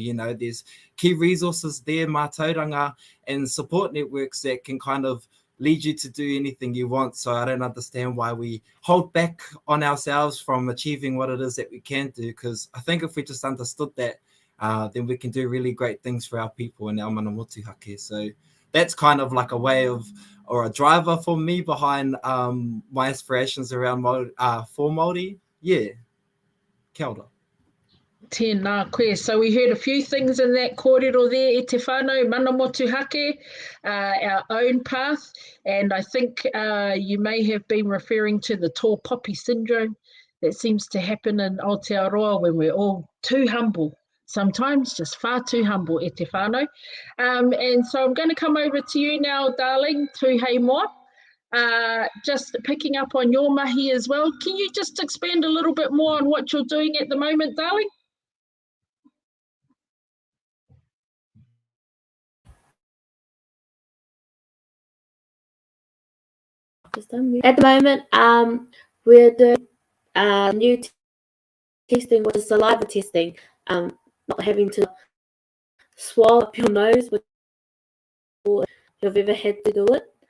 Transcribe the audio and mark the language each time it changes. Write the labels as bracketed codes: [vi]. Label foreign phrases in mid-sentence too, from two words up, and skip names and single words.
[en] You know, there's key resources there, mātauranga, and support networks that can kind of lead you to do anything you want. So I don't understand why we hold back on ourselves from achieving what it is that we can do, because I think if we just understood that, then we can do really great things for our people and our [mi] mana motuhake. [en] So that's kind of like a way of, or a driver for me behind my aspirations around for Māori. [mi] Yeah, kia ora. Tēnā koe. [en] So we heard a few things in that kōrero there, [mi] e te whānau, mana motuhake, [en] our own path, and I think you may have been referring to the tall poppy syndrome that seems to happen in Aotearoa when we're all too humble, sometimes just far too humble, [mi] e te whānau. [en] And so I'm going to come over to you now, darling, tu hei moa. Just picking up on your mahi as well. Can you just expand a little bit more on what you're doing at the moment, darling? At the moment, we're doing new testing, which is saliva testing, not having to swallow up your nose if you've ever had to do it.